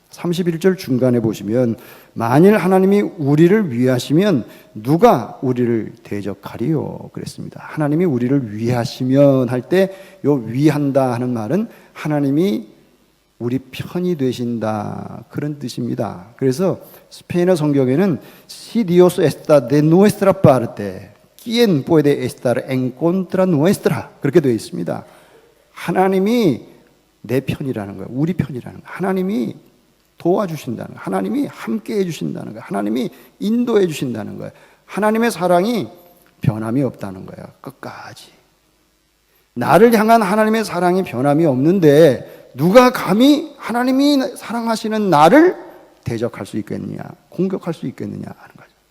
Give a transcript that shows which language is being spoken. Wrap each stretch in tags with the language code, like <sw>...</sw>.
<ko>31절 중간에 보시면, 만일 하나님이 우리를 위하시면 누가 우리를 대적하리요? 그랬습니다. 하나님이 우리를 위하시면 할 때 요 위한다 하는 말은 하나님이 우리 편이 되신다, 그런 뜻입니다. 그래서 스페인어 성경에는</ko> <es>Si Dios está de nuestra parte, ¿quién puede estar en contra nuestra?</es> <ko>그렇게 되어 있습니다. 하나님이 내 편이라는 거예요. 우리 편이라는 거예요. 하나님이 도와주신다는 거예요. 하나님이 함께 해주신다는 거예요. 하나님이 인도해 주신다는 거예요. 하나님의 사랑이 변함이 없다는 거예요. 끝까지. 나를 향한 하나님의 사랑이 변함이 없는데 누가 감히 하나님이 사랑하시는 나를 대적할 수 있겠느냐, 공격할 수 있겠느냐 하는 거죠.</ko>